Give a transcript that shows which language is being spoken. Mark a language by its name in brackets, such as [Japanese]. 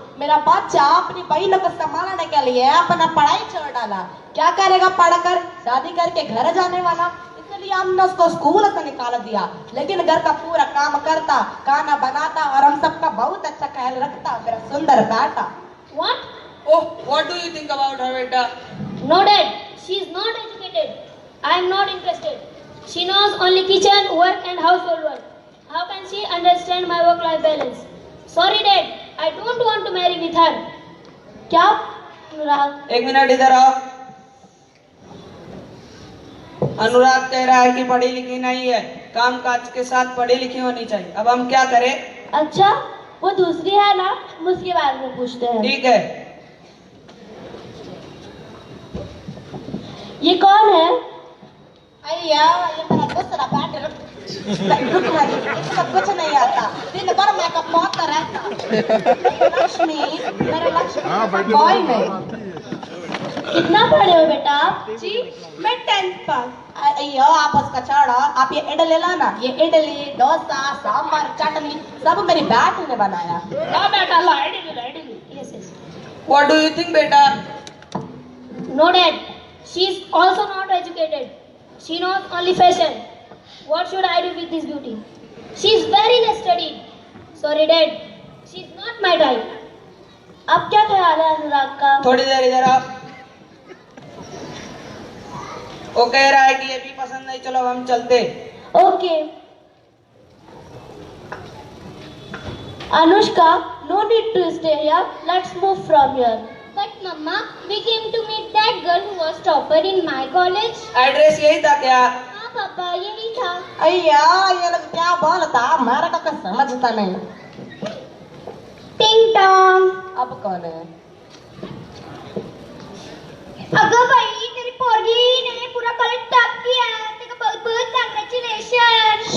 [Hindi] मेरा बच्चा अपनी बहनों को संभालने के लिए अपना पढ़ाई छोड़ डाला। क्या करेगा पढ़कर, शादी करके घर जाने वाला, इसलिए हमने उसको स्कूल से निकाल दिया। लेकिन घर का पूरा काम करता, खाना बनाता और हम सबका बहुत अच्छा ख्याल रखता मेरा सुंदर बेटा। [English] What? Oh, what do you think about her, beta? No dad, she is not educated. I am not interested. She knows only kitchen work and household work. How can she understand my work-life balance? Sorry dad, I don't want to marry with her. [Hindi] क्या? अनुराग। एक minute इधर आओ। अनुराग कह रहा है कि पढ़ी लिखी नहीं है, काम काज के साथ पढ़ी लिखी होनी चाहिए। अब हम क्या करें? अच्छा, वो दूसरी है ना, हम उसके बारे में पूछते हैं। ठीक है। ये कौन है? अय्या ये मेरा दूसरा बैट इसका कुछ नहीं आता, दिन भर मेकअप मारता रहता। लक्ष्मी मेरे लक्ष्मी बॉय में। कितना पढ़े हो बेटा आप? जी मैं 10th पास। अय्यो आप उसका छोड़ो, आप ये इडली लाना, ये इडली डोसा सांभर चटनी सब मेरी बैट ने बनाया। हाँ बेटा, लाइडिंग। Yes yes. [English] What do you think, बेटा? No dad, she is also not educated. She knows only fashion. What should I do with this beauty? She is very less studied. Sorry dad, she is not my type. [Hindi] अब क्या ख्याल है अनुराग का? थोड़ी देर इधर आओ। वो कह रहा है कि ये भी पसंद नहीं, चलो हम चलते। [English] Okay. Anushka, no need to stay here. Let's move from here. But Mama, we came to meet that girl who was topper in my college. [Hindi] Address यही था क्या? हाँ पापा यही था। अय्या ये लोग क्या बोलता, हमारा का कुछ समझता नहीं। टिंग टोंग। अब कौन है? अगर भाई तेरी पोरगी ने पूरा कॉलेज टॉप किया है, तेरे को बहुत बहुत कांग्रेचुलेशन।